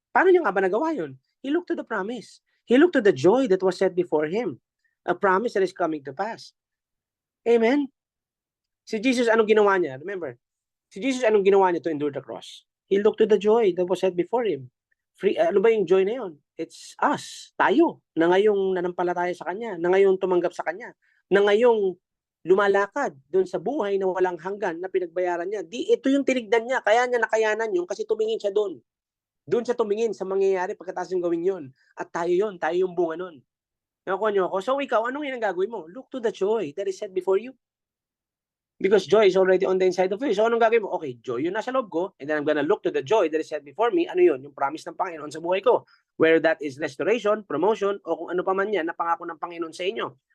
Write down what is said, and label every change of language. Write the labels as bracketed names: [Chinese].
[Filipino] Paano niya nga ba nagawa yun? [English] He looked to the promise. He looked to the joy that was set before him. A promise that is coming to pass. Amen? [Filipino] Si Jesus, anong ginawa niya? [English] Remember, [Filipino] si Jesus, anong ginawa niya [English] to endure the cross? He looked to the joy that was set before him. [Filipino] Ano ba yung joy na yun? [English] It's us, [Filipino] tayo, na ngayong nanampalataya sa Kanya, na ngayong tumanggap sa Kanya, na ngayong lumalakad doon sa buhay na walang hanggan na pinagbayaran niya. Ito yung tinignan niya, kaya niya nakayanan yun kasi tumingin siya doon. Doon siya tumingin sa mangyayari pagkatapos yung gawin yun. At tayo yung bunga nun. Nakuha niyo ako? So ikaw, anong yung gagawin mo? [English] Look to the joy that is set before you. Because joy is already on the inside of you. [Filipino] So anong gagawin mo? [English] Okay, [Filipino] joy yun nasa loob ko, [English] and then I'm gonna look to the joy that is set before me. [Filipino] Ano yun? Yung promise ng Panginoon sa buhay ko. [English] Whether that is restoration, promotion, [Filipino] o kung ano pa man yan na pangako ng Panginoon sa inyo.